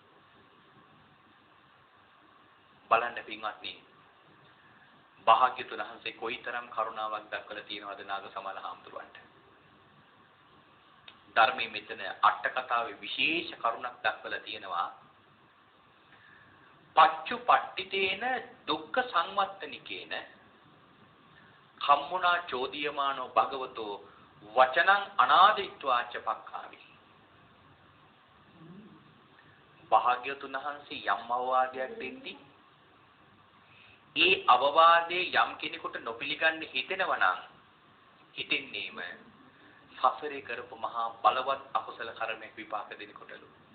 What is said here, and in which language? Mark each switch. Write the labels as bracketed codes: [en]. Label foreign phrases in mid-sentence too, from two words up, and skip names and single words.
[si] බලන්න පින්වත්නි භාග්‍යතුන් වහන්සේ කොයිතරම් කරුණාවක් දක්වලා තියෙනවද නාග සමාල හාමුදුරුවන්ට. ධර්මයේ මෙතන අට කතාවේ විශේෂ කරුණක් දක්වලා තියෙනවා. [pi] පච්චු පට්ඨිතේන දුක්ඛ සංවත්තනිකේන කම්මුණා චෝදියමානෝ භගවතෝ වචනං අනාදිත්වාච පක්ඛාවි. [si] භාග්‍යතුන් වහන්සේ යම් අවවාදයක් දෙද්දී ඒ අවවාදයේ යම් කෙනෙකුට නොපිළිගන්න හිතෙනවා නම් හිතෙන්නේම සසරේ කරපු මහා බලවත් අකුසල කර්මයක් විපාක දෙනකොටලු.